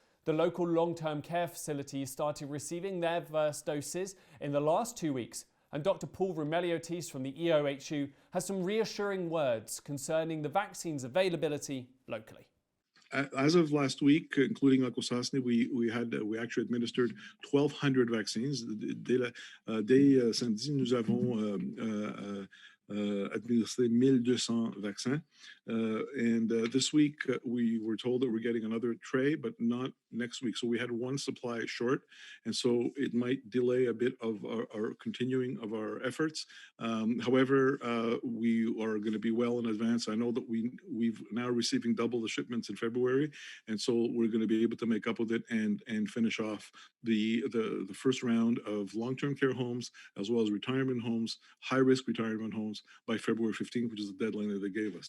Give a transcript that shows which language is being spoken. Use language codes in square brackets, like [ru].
[en] The local long-term care facilities started receiving their first doses in the last 2 weeks, and Dr. Roumeliotis from the EOHU has some reassuring words concerning the vaccine's availability locally. As of last week, including Lac-Osasne, we actually administered 1,200 vaccines. [fr] Dès samedi, nous avons administré 1,200 vaccins. [en] And this week, we were told that we're getting another tray, but not next week. So we had one supply short, and so it might delay a bit of our continuing of our efforts. However, we are going to be well in advance. I know that we've now receiving double the shipments in February, and so we're going to be able to make up with it and finish off the first round of long-term care homes as well as retirement homes, high-risk retirement homes by February 15th, which is the deadline that they gave us.